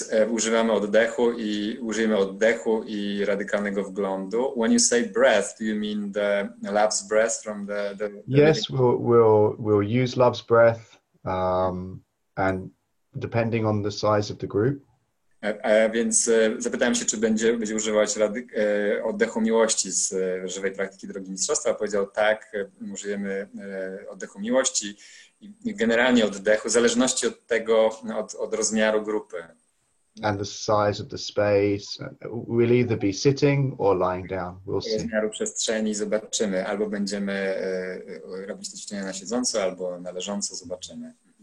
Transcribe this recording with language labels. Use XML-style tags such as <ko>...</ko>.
<pl>Używamy użyjemy oddechu i radykalnego wglądu.</pl> <en>When you say breath, do you mean the love's breath from the Yes, we'll use love's breath, and depending on the size of the group.</en> <pl>Więc zapytałem się, czy będzie używać oddechu miłości z żywej praktyki drogi mistrzostwa. Powiedział tak, użyjemy oddechu miłości i generalnie oddechu, w zależności od tego, od rozmiaru grupy.</pl> <en>And the size of the space. We'll either be sitting or lying down. We'll see.</en> <pl>Rozmiaru przestrzeni zobaczymy. Albo będziemy robić te ćwiczenia na siedząco, albo na leżąco, zobaczymy.</pl>